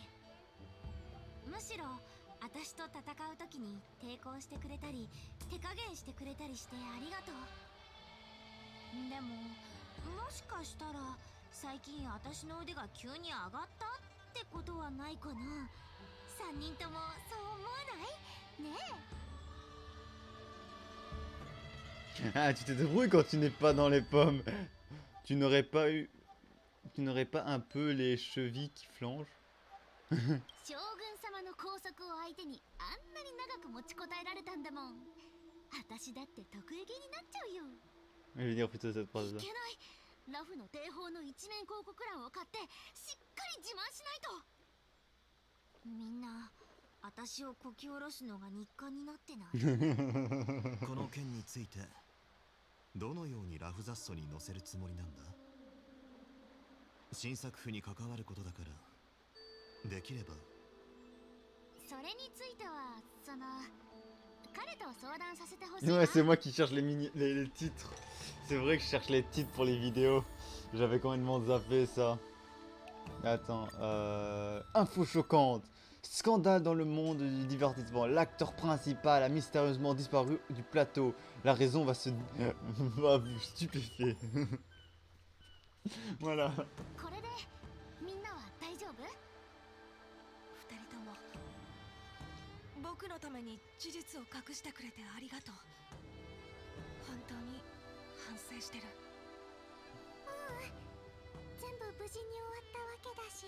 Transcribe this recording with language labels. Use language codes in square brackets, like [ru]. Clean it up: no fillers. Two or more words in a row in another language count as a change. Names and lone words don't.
[ja] むしろ私と戦う時に抵抗してくれたり手加減してくれたりしてありがとう。でももしかしたら最近私の腕が急に上がったってことはないかな。3人ともそう思わない？ねえ。 [fr] Ah, tu te débrouilles quand tu n'es pas dans les pommes. Tu n'aurais pas un peu les chevilles qui flanchent? [ja] 将軍様の拘束を相手にあんなに長く持ちこたえられたんだもん。私だって得意げになっちゃうよ。 [fr] Je vais dire plutôt cette [ja] い [fr] phrase-là. [ja] けない。ラフの帝宝の一面広告欄を買ってしっかり自慢しないと。みんな私をこき下ろすのが日課になってない。この件についてどのようにラフ雑書に載せるつもりなんだ。新作譜に関わることだからできれば。それについては彼と相談させてほしいな。 [fr] Ouais, c'est moi qui cherche les titres. C'est vrai que je cherche les titres pour les vidéos. J'avais complètement zappé ça. Attends, info choquante. Scandale dans le monde du divertissement. L'acteur principal a mystérieusement disparu du plateau. La raison va se... va stupéfier. Voilà. [ja] これでみんなは大丈夫？二人とも僕のために事実を隠してくれてありがとう。本当に省してる。全部無事に終わったわけだし。